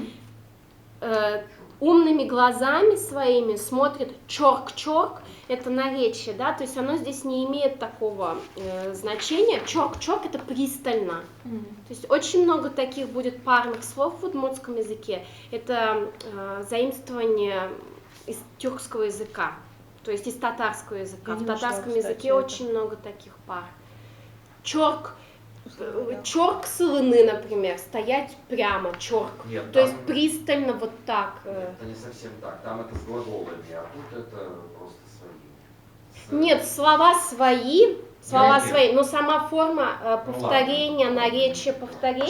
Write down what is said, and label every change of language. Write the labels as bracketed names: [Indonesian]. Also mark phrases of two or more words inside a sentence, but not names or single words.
[Russian] Умными глазами своими смотрит чорк-чорк, это наречие, да, то есть оно здесь не имеет такого значения. Чорк-чорк это пристально. То есть очень много таких будет парных слов в удмуртском языке. Это заимствование из тюркского языка, то есть из татарского языка. Я В не нашла, татарском кстати, языке это. очень много таких пар. [Udmurt] Чорк, чорк сылыны, [Russian] например, стоять прямо, чорк. Нет, То есть пристально вот так. Это не совсем так. Там это с глаголами, а тут это просто свои. Нет, слова Да. свои, но сама форма повторения, наречия повторения